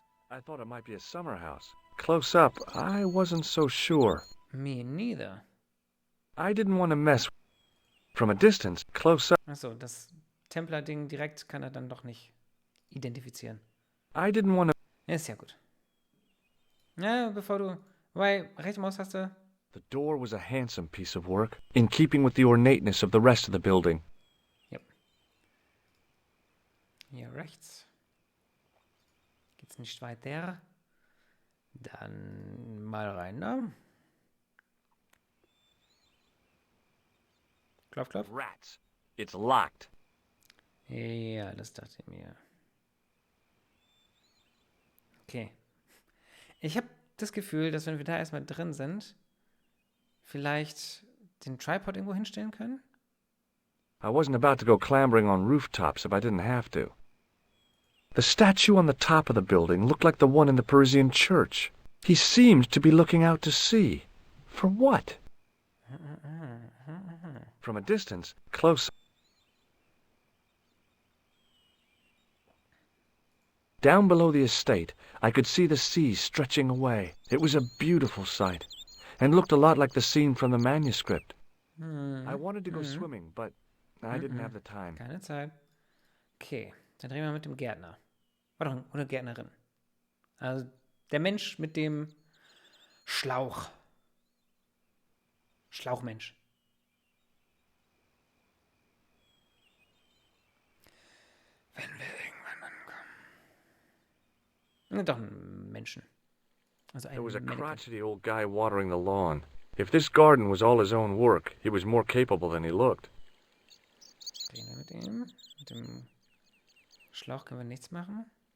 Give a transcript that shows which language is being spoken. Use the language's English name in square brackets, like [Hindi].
[English] I thought it might be a summer house. Close up, I wasn't so sure. Me neither. I didn't want to mess. From a distance, close up. [German] Achso, das Templer-Ding direkt kann er dann doch nicht identifizieren. [English] I didn't want to. [German] Ist ja gut. Ja, bevor du... Weil, rechte Maustaste. [English] The door was a handsome piece of work, in keeping with the ornateness of the rest of the building. Yep. [German] Hier rechts. Geht's nicht weiter. Dann mal rein, ne? Klopf, klopf. [English] Rats. It's locked. [German] Ja, das dachte ich mir. [English] Okay. [German] Ich habe das Gefühl, dass wenn wir da erstmal drin sind, vielleicht den Tripod irgendwo hinstellen können? [English] I wasn't about to go clambering on rooftops if I didn't have to. The statue on the top of the building looked like the one in the Parisian church. He seemed to be looking out to sea. For what? From a distance, close. Down below the estate, I could see the sea stretching away. It was a beautiful sight, and looked a lot like the scene from the manuscript. I wanted to go swimming, but I didn't have the time. [German] Keine Zeit. Okay, dann reden wir mit dem Gärtner. Oder Gärtnerin. Also der Mensch mit dem Schlauch. Schlauchmensch. Wenn wir irgendwann ankommen. Doch ein Menschen. Also ein [English] There was a Mannequin. crotchety old guy watering the lawn. If this garden was all his own work, he was more capable than he looked. [German] Reden wir mit ihm. Mit dem Schlauch können wir nichts machen.